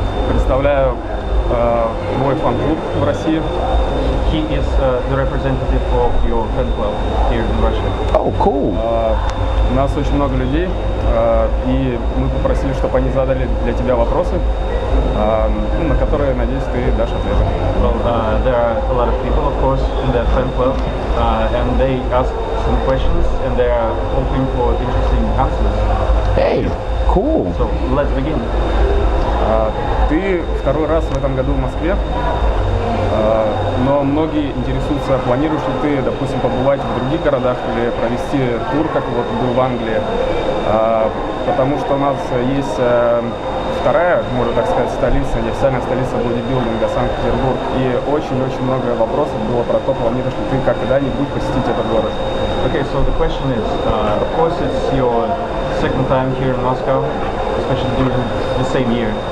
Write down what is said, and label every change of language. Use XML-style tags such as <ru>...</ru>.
<ru>Представляю твой фан-клуб в России.</ru> <en>He is the representative of your fan club here in Russia. Oh, cool.</en> <ru>У нас очень много людей, и мы попросили, чтобы они задали для тебя вопросы, на которые, надеюсь, ты дашь ответы.</ru> <en>Well, there are a lot of people, of course, in that fan club, and they ask some questions, and they are hoping for interesting answers. Hey, cool. So let's begin.</en> <ru>Ты второй раз в этом году в Москве, но многие интересуются, планируешь ли ты, допустим, побывать в других городах или провести тур, как вот был в Англии, потому что у нас есть вторая, можно так сказать, столица, неофициальная столица бодибилдинга, Санкт-Петербург, и очень-очень много вопросов было про то, планируешь ли ты когда-нибудь посетить этот город.</ru> <en>Okay, so the question is, of course it's your second time here in Moscow, especially during the same year.</en>